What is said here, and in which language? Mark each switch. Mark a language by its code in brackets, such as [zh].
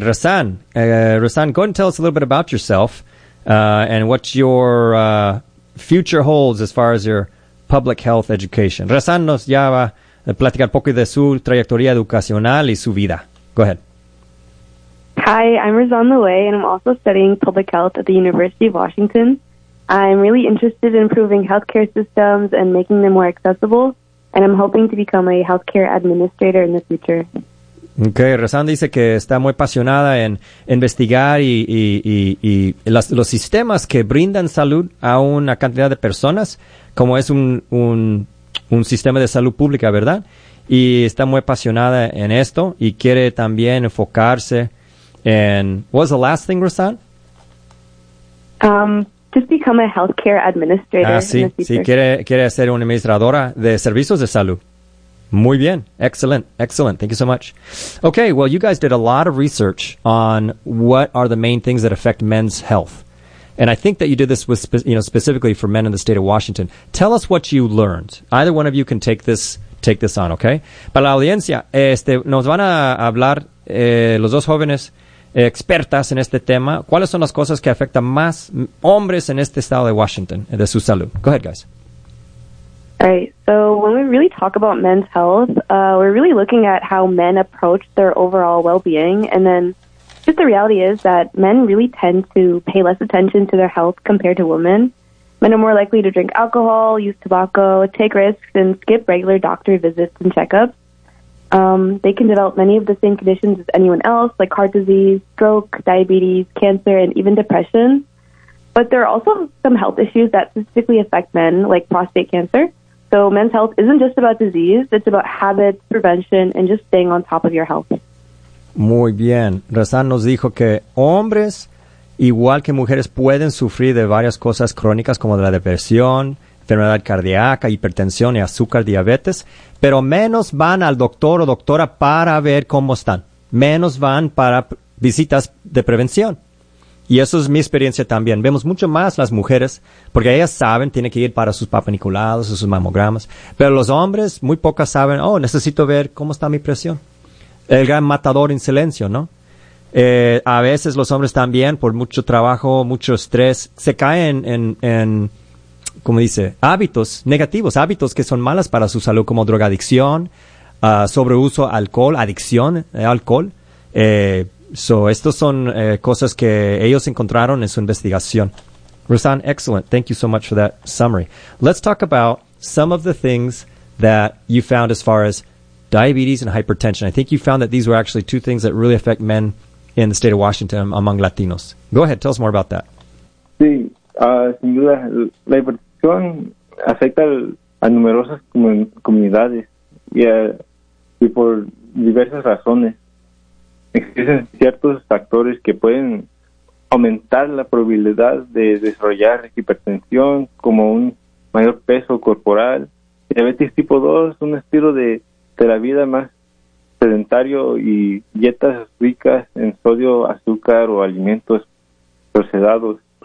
[en] Razan, go ahead and tell us a little bit about yourself and what your future holds as far as your public health education. [es] Razan nos ya va a platicar poco de su trayectoria educacional y su vida. [en] Go ahead. Hi, I'm Razan Leway, and I'm also studying public health at the University of Washington. I'm really interested in improving healthcare systems and making them more accessible, and I'm hoping to become a healthcare administrator in the future. [es] Okay, Razan dice que está muy apasionada en investigar y las, los sistemas que brindan salud a una cantidad de personas, como es un sistema de salud pública, ¿verdad? Y está muy apasionada en esto y quiere también enfocarse en... [en] What was the last thing, Razan? Just become a healthcare administrator. [es] Ah, sí, sí, quiere ser una administradora de servicios de salud. Muy bien. [en] Excellent. Excellent. Thank you so much. Okay, well, you guys did a lot of research on what are the main things that affect men's health. And I think that you did this with specifically for men in the state of Washington. Tell us what you learned. Either one of you can take this on, okay? [es] Para la audiencia, nos van a hablar los dos jóvenes expertas en este tema. ¿Cuáles son las cosas que afectan más hombres en este estado de Washington, de su salud? [en] Go ahead, guys. All right, so when we really talk about men's health, we're really looking at how men approach their overall well-being, and then just the reality is that men really tend to pay less attention to their health compared to women. Men are more likely to drink alcohol, use tobacco, take risks, and skip regular doctor visits and checkups. They can develop many of the same conditions as anyone else, like heart disease, stroke, diabetes, cancer, and even depression. But there are also some health issues that specifically affect men, like prostate cancer. So men's health isn't just about disease, it's about habits, prevention, and just staying on top of your health. [es] Muy bien. Razan nos dijo que hombres, igual que mujeres, pueden sufrir de varias cosas crónicas como de la depresión, enfermedad cardíaca, hipertensión y azúcar, diabetes, pero menos van al doctor o doctora para ver cómo están. Menos van para visitas de prevención. Y eso es mi experiencia también. Vemos mucho más las mujeres, porque ellas saben, tienen que ir para sus papaniculados, sus mamogramas. Pero los hombres, muy pocas saben, oh, necesito ver cómo está mi presión. El gran matador en silencio, ¿no? A veces los hombres también, por mucho trabajo, mucho estrés, se caen en ¿cómo dice? Hábitos negativos, hábitos que son malas para su salud, como drogadicción, sobreuso alcohol, adicción al alcohol, So, estos son cosas que ellos encontraron en su investigación. [en] Razan, excellent. Thank you so much for that summary. Let's talk about some of the things that you found as far as diabetes and hypertension. I think you found that these were actually two things that really affect men in the state of Washington among Latinos. Go ahead. Tell us more about that. [es] Sí, sin duda, la hipertensión afecta a numerosas comunidades y por diversas razones. Existen ciertos factores que pueden aumentar la probabilidad de desarrollar hipertensión, como un mayor peso corporal, diabetes tipo 2, un estilo de la vida más sedentario y dietas ricas en sodio, azúcar o alimentos procesados.